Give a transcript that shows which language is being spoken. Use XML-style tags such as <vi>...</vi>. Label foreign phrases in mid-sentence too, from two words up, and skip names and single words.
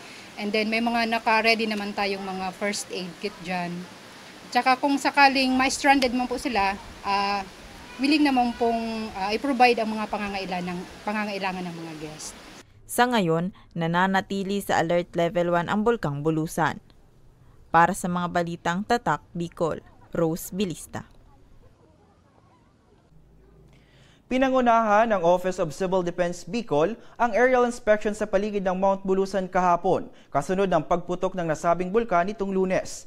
<tl>And then may mga naka-ready naman tayong mga</tl> <en>first aid kit</en> <tl>diyan. Tsaka kung sakaling ma-stranded man po sila, willing naman pong i-provide ang mga pangangailangan ng mga guests. Sa ngayon, nananatili sa alert level 1 ang Bulkang Bulusan. Para sa mga balitang Tatak Bicol, Rose Bilista. Pinangunahan ng Office of Civil Defense Bicol ang aerial inspection sa paligid ng Mount Bulusan kahapon, kasunod ng pagputok ng nasabing bulkan nitong Lunes.</tl>